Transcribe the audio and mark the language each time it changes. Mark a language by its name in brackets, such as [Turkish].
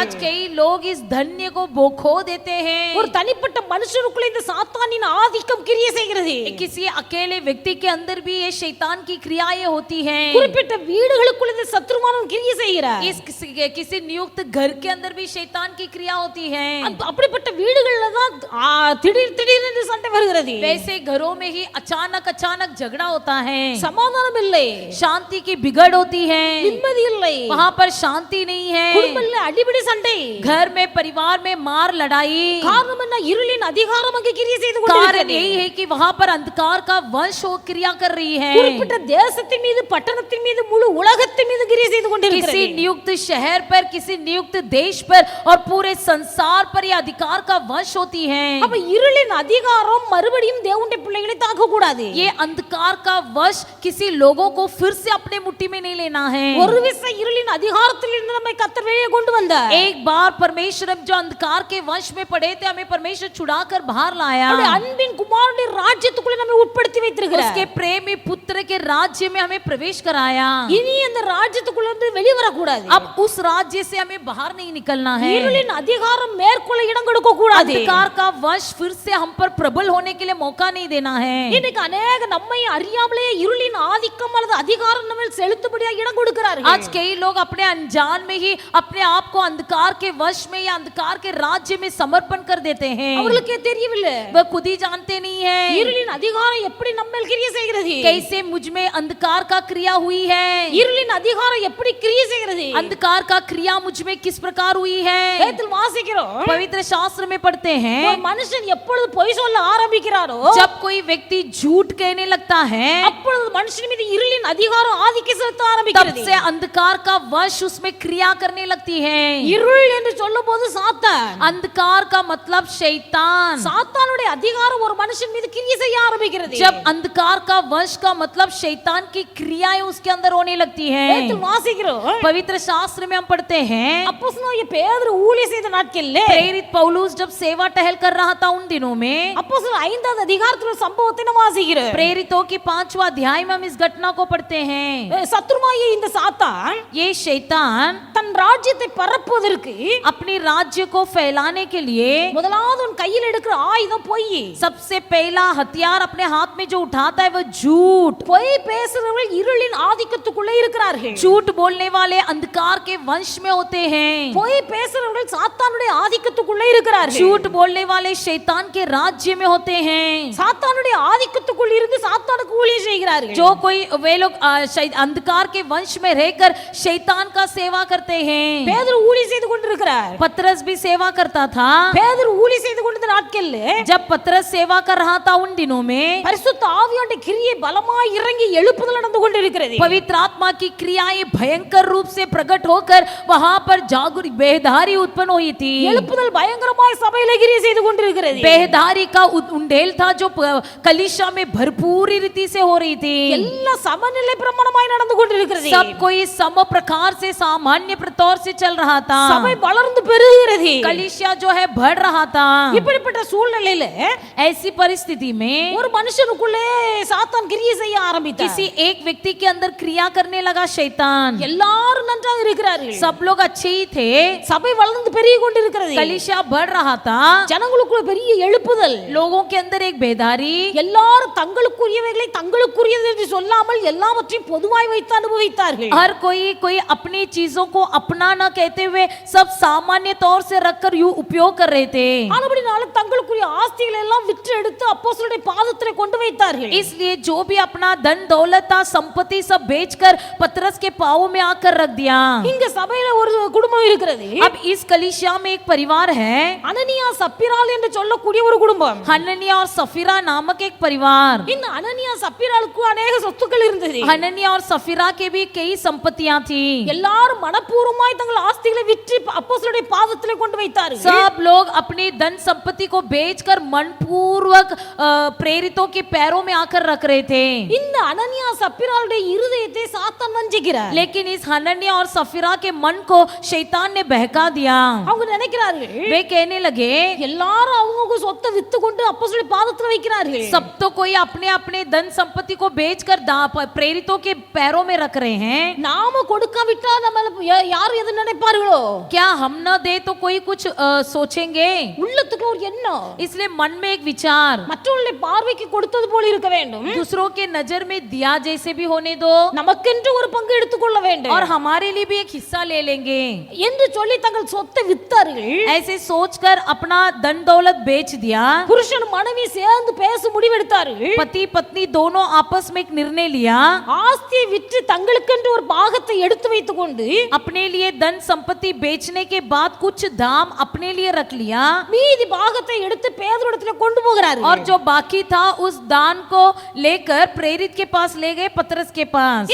[Hindi] आज कई लोग इस धन्य को खो देते हैं। [Tamil] ஒரு தனிப்பட்ட மனுஷனுக்குள்ள இந்த சாத்தானின் ஆதிக்கம் கிரியை செய்கிறது. [Hindi] किसी अकेले व्यक्ति के अंदर भी ये शैतान की क्रियाएं होती हैं। [Tamil] குறிப்பிட்ட வீடுகளுக்குள்ள இந்த சத்துருவானவன் கிரியை செய்கிறார். [Hindi] इस किसी नियुक्त घर के अंदर भी शैतान की क्रिया होती है। [Tamil] அப்படிப்பட்ட வீடுகள்ல தான் திடீர் திடீர்னு சண்டை வருகிறது. [Hindi] वैसे घरों में ही अचानक झगड़ा होता है, [Tamil] சமாதானம் இல்லை, [Hindi] शांति की बिगड़ होती है, [Tamil] நிம்மதி இல்லை, [Hindi] वहाँ पर शांति नहीं है, [Tamil] குடும்பத்துல அடிபடி சண்டை, [Hindi] घर में परिवार में मार लड़ाई। [Tamil] காரணம் என்ன? இருளின் அதிகாரம் அங்கே கிரியை செய்து [Hindi] कारण [Tamil] கொண்டிருக்கிறது. [Hindi] यही है कि वहाँ पर अंधकार का वंश वो क्रिया कर रही है। [Tamil] குறிப்பிட்ட தேசத்தின் மீது, பட்டணத்தின் மீது, முழு உலகத்தின் மீது கிரியை செய்து கொண்டிருக்கிறது. [Hindi] किसी नियुक्त शहर पर, किसी नियुक्त देश पर और पूरे संसार पर ये अधिकार का वंश होती है। [Tamil] அப்ப இருளின் அதிகாரம் மறுபடியும் தேவனுடைய பிள்ளைகளை தாக்க கூடாது. [Hindi] ये अंधकार का वश किसी लोगों को फिर से अपने मुट्ठी में नहीं लेना है। [Tamil] ஒரு விசை இருளின் அதிகாரத்தில் இருந்து நம்மை கர்த்தர் வெளியே கொண்டு வந்தார். [Hindi] एक बार परमेश्वर जो अंधकार के वश में पड़े थे, हमें परमेश्वर छुड़ाकर बाहर लाया। [Tamil] அவருடைய அன்பின் குமாரனுடைய ராஜ்யத்துக்குள்ள நம்மை உட்படுத்தி வைத்திருக்கிறார். [Hindi] उसके प्रेमी पुत्र के राज्य में हमें प्रवेश कराया। [Tamil] இனி அந்த ராஜ்யத்துக்குள்ள இருந்து வெளியே வர கூடாது. [Hindi] अब उस राज्य से हमें बाहर नहीं निकलना है। [Tamil] இருளின் அதிகாரம் மேற்கொள்ள இடம் கொடுக்க கூடாது. [Hindi] अंधकार का वश फिर से हम पर प्रबल होने के लिए मौका नहीं देना है। [Tamil] இன்னைக்கு अनेक நம்மை அறியாமலே இருளின் ஆதிக்கம் அல்லது அதிகாரம் நம்ம செலுத்தும்படியா இடம் கொடுக்கிறார்கள். [Hindi] आज कई लोग अपने अनजान में ही अपने आप को अंधकार के वश में या अंधकार के राज्य में समर्पण कर देते हैं। [Tamil] அவர்களுக்கே தெரியவில்லை. [Hindi] वह खुद ही जानते नहीं है [Tamil] இருளின் அதிகாரம் எப்படி நம்மேல் கிரியை செய்கிறது. [Hindi] कैसे मुझ में अंधकार का क्रिया हुई है। [Tamil] இருளின் அதிகாரம் எப்படி கிரியை செய்கிறது. [Hindi] अंधकार का क्रिया मुझ में किस प्रकार हुई है। [Tamil] வேதத்தில் வாசிக்கிறோம். [Hindi] पवित्र शास्त्र में पढ़ते हैं, [Tamil] ஒரு மனுஷன் எப்பொழுது பொய் சொல்ல ஆரம்பிக்கிறாரோ, [Hindi] जब कोई व्यक्ति झूठ कहने लगता है, [Tamil] அப்பொழுது மனுஷன் மீது இருளின் அதிகாரம் ஆதிக்கம் செலுத்த [Hindi] तब [Tamil] ஆரம்பிக்கிறது. [Hindi] से अंधकार का वश उसमें क्रिया करने लगती है। [Tamil] இருள் என்று சொல்லும்போது சாத்தான். [Hindi] अंधकार का मतलब शैतान। [Tamil] சாத்தானுடைய அதிகாரம் ஒரு மனுஷன் மீது கிரியை செய்ய ஆரம்பிக்கிறது. [Hindi] जब अंधकार का वश का मतलब शैतान की क्रियाएं उसके अंदर होने लगती हैं। [Tamil] வேதத்தில் வாசிக்கிறோம். [Hindi] पवित्र शास्त्र में हम पढ़ते हैं, [Tamil] அப்போஸ்தலனாகிய பேதுரு ஊழியம் செய்த நாட்களிலே [Hindi] प्रेरित पौलुस जब सेवा टहल कर रहा था उन दिनों में, [Tamil] அப்போஸ்தலர் 5வது அதிகாரத்துல ஒரு சம்பவத்தை நம்ம வாசிக்கிறோம். [Hindi] प्रेरितों के 5वां अध्याय में हम इस घटना को पढ़ते हैं। [Tamil] சத்துருமாகிய இந்த சாத்தான் [Hindi] ये शैतान [Tamil] தன் ராஜ்யத்தை பரப்புவதற்கு [Hindi] अपने राज्य को फैलाने के लिए [Tamil] முதலாவது உன் கையில் எடுக்கிற ஆயுதம் பொய். [Hindi] सबसे पहला हथियार अपने हाथ में जो उठाता है वो झूठ। [Tamil] பொய் பேசுறவர்கள் இருளின் ஆதிக்கத்துக்குள்ளே இருக்கிறார்கள். [Hindi] झूठ बोलने वाले अंधकार के वंश में होते हैं। [Tamil] பொய் பேசுறவர்கள் சாத்தானுடைய ஆதிக்கத்துக்குள்ளே இருக்கிறார்கள். [Hindi] झूठ बोलने वाले शैतान के राज्य में होते हैं। [Tamil] சாத்தானுடைய ஆதிக்கத்துக்குள் இருந்து சாத்தானுக்கு ஊழியம் செய்கிறார்கள். [Hindi] जो कोई वे लोग अंधकार के वंश में रहकर शैतान का सेवा करते हैं। [Tamil] பேதுரு ஊழியம் செய்து கொண்டிருக்கிறார். [Hindi] पतरस भी सेवा करता था। [Tamil] பேதுரு ஊழியம் செய்து கொண்டிருந்த நாட்களிலே [Hindi] जब पतरस सेवा कर रहा था उन दिनों में [Tamil] பரிசுத்த ஆவியானவருடைய கிரியை பலமாய் இறங்கி எழுப்புதல் நடந்து கொண்டிருக்கிறது. [Hindi] पवित्र आत्मा की क्रियाएं भयंकर रूप से प्रकट होकर वहां पर जागृति बेहदारी उत्पन्न हुई थी। [Tamil] எழுப்புதல் பயங்கரமாய் சபையிலே கிரியை செய்து கொண்டிருக்கிறது. [Hindi] बेहदारी का उंडेल था जो कलीसिया में भरपूरी रीति से हो रही थी। [Tamil] எல்லாம் சமநிலை பிரமாணமாய் நடந்து கொண்டிருக்கிறது. [Hindi] सब कोई सम प्रकार से सामान्य तौर से चल रहा था। [Tamil] சபை வளர்ந்து பெருகிறது. [Hindi] कलीसिया जो है बढ़ रहा था। [Tamil] இப்படிப்பட்ட சூழ்நிலையில [Hindi] ऐसी परिस्थिति में [Tamil] ஒரு மனுஷனுக்குள்ளே சாத்தான் கிரியை செய்ய ஆரம்பித்தார். [Hindi] किसी एक व्यक्ति के अंदर क्रिया करने लगा शैतान। [Tamil] எல்லாரும் நன்றாக இருக்கிறார்கள். [Hindi] सब लोग अच्छे ही थे। [Tamil] சபை வளர்ந்து பெருகி கொண்டிருக்கிறது. [Hindi] कलीसिया बढ़ रहा था। [Tamil] ஜனங்களுக்குள்ள பெரிய எழுப்புதல். [Hindi] लोगों के अंदर एक बेदारी। [Tamil] எல்லாரும் தங்களுக்குரியவைகளை தங்களுக்குரியது என்று சொல்லாமல் எல்லாவற்றையும் பொதுவாய் வைத்து அனுபவித்தார்கள். [Hindi] हर कोई अपनी चीजों को अपना न कहते हुए सब सामान्य तौर से रखकर यूं उपयोग कर रहे थे। [Tamil] ஆனபடினால தங்களுக்குரிய ஆஸ்திகளை எல்லாம் விற்று எடுத்து அப்போஸ்தலருடைய பாதத்திலே கொண்டு வைத்தார்கள். [Hindi] इसलिए जो भी अपना धन दौलत था संपत्ति सब बेचकर पतरस के पांवों में आकर रख दिया। [Tamil] இங்க சபையில ஒரு குடும்பம் குடும்பம் இருக்கிறது. [Hindi] अब इस कलीसिया में एक परिवार है, [Tamil] அனனியா சப்பிராள் என்று சொல்லக்கூடிய ஒரு குடும்பம். [Hindi] हननिया और सफीरा नामक एक परिवार. [Tamil] இந்த அனனியா சப்பிராளுக்கு अनेक சொத்துக்கள் இருந்தது. [Hindi] हननिया और सफीरा के भी कई संपत्तियां थी. [Tamil] எல்லாரும் மனப்பூர்வமாய் தங்கள் ஆஸ்திகளை விற்று அப்போஸ்தலருடைய பாதத்திலே கொண்டு வைத்தார்கள். [Hindi] सब लोग अपनी धन संपत्ति को बेचकर मनपूर्वक प्रेरितों के पैरों में आकर रख रहे थे. [Tamil] இந்த அனனியா சப்பிராளுடைய இருதயத்தை சாத்தான் வஞ்சிக்கிறார். [Hindi] लेकिन इस हननिया और सफीरा के मन को शैतान ने बहका दिया. [Tamil] அவங்க நினைக்கிறார்கள், [Hindi] वे कहने लगे, [Tamil] எல்லாரும் அவங்க சொத்தை வித்து கொண்டு அப்போஸ்தலருடைய பாதத்துல வைக்கிறார்கள். [Hindi] सब तो कोई अपने अपने धन संपत्ति को बेचकर प्रेरितों के पैरों में रख रहे हैं. [Tamil] நாம கொடுக்காவிட்டா நம்ம யார் எது நினைப்பார்களோ? [Hindi] क्या हम न दे तो कोई कुछ सोचेंगे. [Tamil] உள்ளத்துக்கு ஒரு எண்ணம். [Hindi] इसलिए मन में एक विचार, [Tamil] மற்றவர்களுடைய பார்வைக்கு கொடுத்தது போல இருக்க வேண்டும். [Hindi] दूसरों के नजर में दिया जैसे भी होने दो, [Tamil] நமக்கென்று ஒரு பங்கு எடுத்துக்கொள்ள வேண்டும் [Hindi] और हमारे लिए भी एक हिस्सा ले लेंगे [Tamil] என்று சொல்லி தங்கள் சொத்தை வித்தார்கள். [Hindi] ऐसे सोचकर अपना धन दौलत बेच दिया. [Tamil] புருஷன் மனைவி சேர்ந்து பேச முடிவெடுத்தார்கள். [Hindi] पति पत्नी दोनों आपस में एक निर्णय लिया. [Tamil] ஆஸ்தியை விற்று தங்களுக்கென்று ஒரு பாகத்தை எடுத்து வைத்துக் கொண்டு [Hindi] अपने लिए धन संपत्ति बेचने के बाद कुछ दाम अपने लिए रख लिया, [Tamil] மீதி பாகத்தை எடுத்து பேதுருவிடத்திலே கொண்டு போகிறார்கள். [Hindi] और जो बाकी था उस दान को लेकर प्रेरित के पास ले गए, पतरस के पास.